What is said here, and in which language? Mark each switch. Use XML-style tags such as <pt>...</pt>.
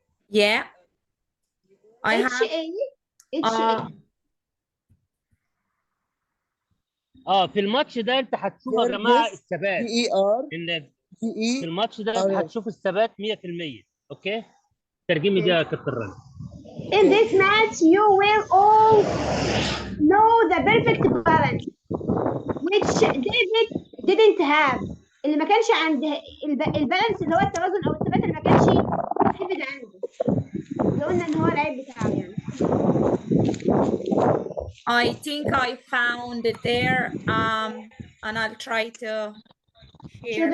<en>Yeah. I have.</en> <ar>في الماتش ده انت هتشوف يا جماعه الثبات. في الماتش ده هتشوف الثبات 100%. اوكي؟ ترجمي دي يا كابتن رنا.</ar> <en>In this match you will all know the perfect balance which David didn't have.</en> <ar>اللي ما كانش عند البالانس اللي هو التوازن او الثبات اللي ما كانش David عنده. اللي قلنا ان هو العيب بتاعه يعني.</ar> <en>I think I found it there, and I'll try to share</en>